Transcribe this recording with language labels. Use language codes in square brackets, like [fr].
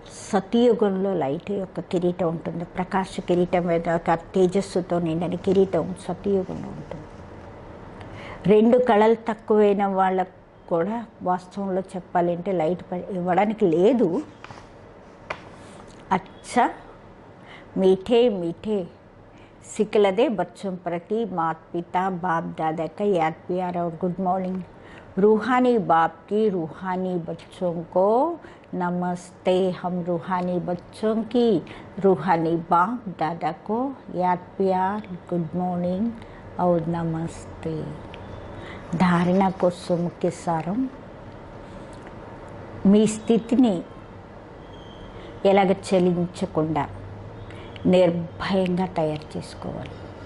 [te] సతయుగంలో light యొక్క కిరీటం ఉంటుంది. ప్రకాశ కిరీటం మీద తేజస్సుతో నిండిన కిరీటం సతయుగంలో ఉంటుంది. 2 కళలు తక్కువైన వాళ్ళకు కూడా వాస్తవంలో చెప్పాలంటే లైట్ ఇవ్వడానికి లేదు. [hi] अच्छा मीठे मीठे सिकलदे बच्चों प्रति माता पिता बाप दादा का याद प्यार और गुड मॉर्निंग. रूहानी बाप की रूहानी बच्चों को नमस्ते. हम रूहानी बच्चों की रूहानी बाप दादा को याद प्यार, गुड मॉर्निंग और नमस्ते. धारणा को मुख्य सारम, [te] మీ స్థితిని ఎలాగ చలించకుండా నిర్భయంగా తయారు చేసుకోవాలి.